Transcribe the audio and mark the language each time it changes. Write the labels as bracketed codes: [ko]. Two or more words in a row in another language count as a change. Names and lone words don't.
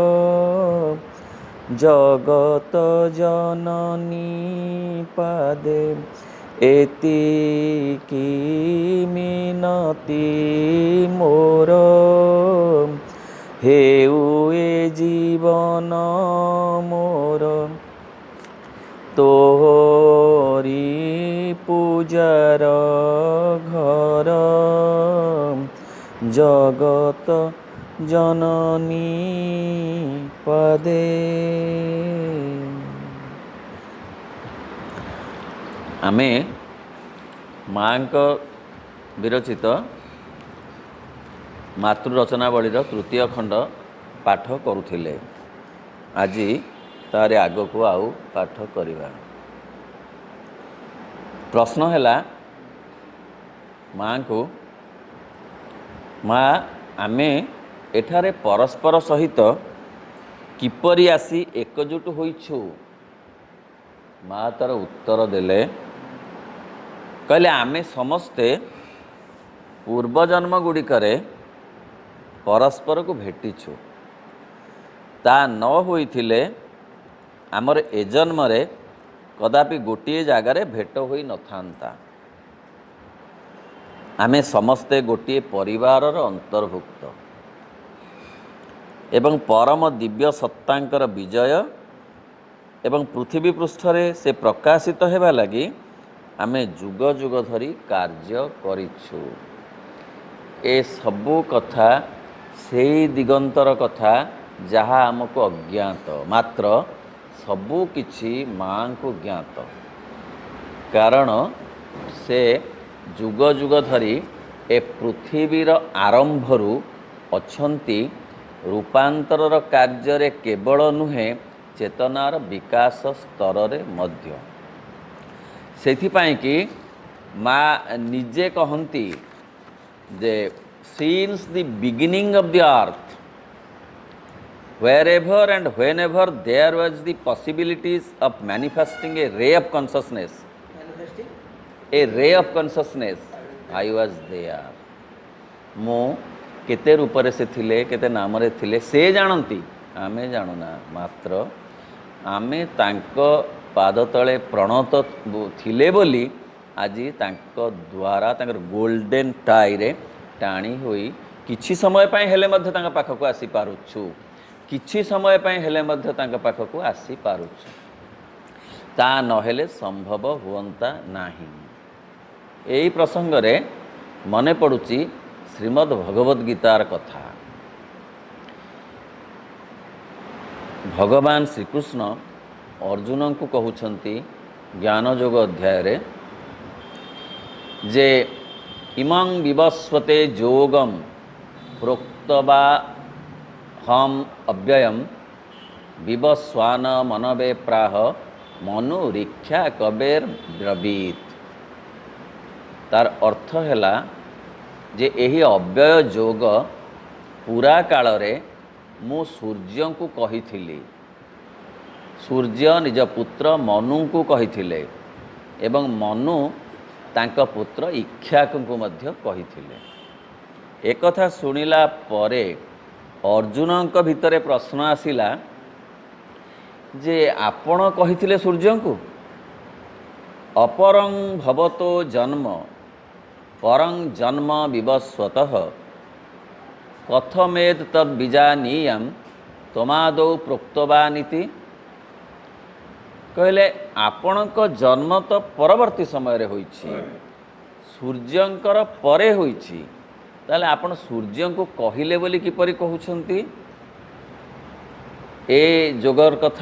[or] ଜଗତ ଜନନୀ ପାଦେ ଏତିକି ମିନତି ମୋର, ହେଉ ଏ ଜୀବନ ମୋର ତୋହରି ପୂଜାର ଘର। ଜଗତ ଜନନୀ ପଦେ। ଆମେ ମାଙ୍କ ବିରଚିତ ମାତୃରଚନାବଳୀର ତୃତୀୟ ଖଣ୍ଡ ପାଠ କରୁଥିଲେ। ଆଜି ତାରେ ଆଗକୁ ଆଉ ପାଠ କରିବା। ପ୍ରଶ୍ନ ହେଲା ମାଙ୍କୁ, ମା ଆମେ ଏଠାରେ ପରସ୍ପର ସହିତ କିପରି ଆସି ଏକଜୁଟ ହୋଇଛୁ। ମା ତାର ଉତ୍ତର ଦେଲେ, କହିଲେ ଆମେ ସମସ୍ତେ ପୂର୍ବଜନ୍ମ ଗୁଡ଼ିକରେ ପରସ୍ପରକୁ ଭେଟିଛୁ। ତା ନ ହୋଇଥିଲେ ଆମର ଏ ଜନ୍ମରେ କଦାପି ଗୋଟିଏ ଜାଗାର ଭେଟ ହୋଇ ନ ଥାନ୍ତା। ଆମେ ସମସ୍ତେ ଗୋଟିଏ ପରିବାରର ଅନ୍ତର୍ଭୁକ୍ତ ଏବଂ ପରମ ଦିବ୍ୟ ସତ୍ତାଙ୍କର ବିଜୟ ଏବଂ ପୃଥିବୀ ପୃଷ୍ଠରେ ସେ ପ୍ରକାଶିତ ହେବା ଲାଗି ଆମେ ଯୁଗ ଯୁଗ ଧରି କାର୍ଯ୍ୟ କରିଛୁ। ଏ ସବୁ କଥା ସେହି ଦିଗନ୍ତର କଥା ଯାହା ଆମକୁ ଅଜ୍ଞାତ, ମାତ୍ର ସବୁ କିଛି ମାଙ୍କୁ ଜ୍ଞାତ। କାରଣ ସେ ଯୁଗ ଯୁଗ ଧରି ଏ ପୃଥିବୀର ଆରମ୍ଭରୁ ଅଛନ୍ତି ରୂପାନ୍ତରର କାର୍ଯ୍ୟ କେବଳ ନୁହେଁ ଚେତନାର ବିକାଶ ସ୍ତରରେ ମଧ୍ୟ। ସେଥିପାଇଁ କି ମା ନିଜେ କହନ୍ତି ଯେ [en] since the beginning of the earth wherever and whenever there was the possibilities of manifesting a ray of consciousness, I was there. [or] ମୋ କେତେ ରୂପରେ ସେ ଥିଲେ, କେତେ ନାମରେ ଥିଲେ ସେ ଜାଣନ୍ତି, ଆମେ ଜାଣୁନା। ମାତ୍ର ଆମେ ତାଙ୍କ ପାଦ ତଳେ ପ୍ରଣତ ଥିଲେ ବୋଲି ଆଜି ତାଙ୍କ ଦ୍ୱାରା ତାଙ୍କର [en] golden tie [or] ରେ ଟାଣି ହୋଇ କିଛି ସମୟ ପାଇଁ ହେଲେ ମଧ୍ୟ ତାଙ୍କ ପାଖକୁ ଆସି ପାରୁଛୁ, କିଛି ସମୟ ପାଇଁ ହେଲେ ମଧ୍ୟ ତାଙ୍କ ପାଖକୁ ଆସି ପାରୁଛୁ। ତା ନହେଲେ ସମ୍ଭବ ହୁଅନ୍ତା ନାହିଁ। ଏହି ପ୍ରସଙ୍ଗରେ ମନେ ପଡୁଛି ଶ୍ରୀମଦ୍ ଭଗବଦ ଗୀତାର କଥା। ଭଗବାନ ଶ୍ରୀକୃଷ୍ଣ ଅର୍ଜୁନଙ୍କୁ କହୁଛନ୍ତି ଜ୍ଞାନ ଯୋଗ ଅଧ୍ୟାୟରେ ଯେ [sa] इमं विवस्वते योगम प्रोक्तवा हम अव्ययम विवस्वान मनवे प्राह मनुरीक्षा कबेर ब्रवीत। [or] ତାର ଅର୍ଥ ହେଲା ଯେ ଏହି ଅବ୍ୟୟ ଯୋଗ ପୂର୍ବ କାଳରେ ମୁଁ ସୂର୍ଯ୍ୟଙ୍କୁ କହିଥିଲି। ସୂର୍ଯ୍ୟ ନିଜ ପୁତ୍ର ମନୁଙ୍କୁ କହିଥିଲେ ଏବଂ ମନୁ ତାଙ୍କ ପୁତ୍ର ଇକ୍ଷ୍ୱାକୁଙ୍କୁ ମଧ୍ୟ କହିଥିଲେ। ଏକ କଥା ଶୁଣିଲା ପରେ ଅର୍ଜୁନ ଭିତରେ ପ୍ରଶ୍ନ ଆସିଲା, ଯେ ଆପଣ କହିଥିଲେ ସୂର୍ଯ୍ୟଙ୍କୁ [sa] ଅପରଂ ଭବତୋ ଜନ୍ମ ପରଂ ଜନ୍ମ ବିବସ୍ୱତଃ କଥମେତ୍ ତଦ୍ ବିଜାନୀୟମ୍ ତମାଦୌ ପ୍ରୋକ୍ତବାନିତି। [or] କହିଲେ ଆପଣଙ୍କ ଜନ୍ମ ତ ପରବର୍ତ୍ତୀ ସମୟରେ ହୋଇଛି, ସୂର୍ଯ୍ୟଙ୍କର ପରେ ହୋଇଛି, ତାହେଲେ ଆପଣ ସୂର୍ଯ୍ୟଙ୍କୁ କହିଲେ ବୋଲି କିପରି କହୁଛନ୍ତି ଏ ଯୋଗର କଥା?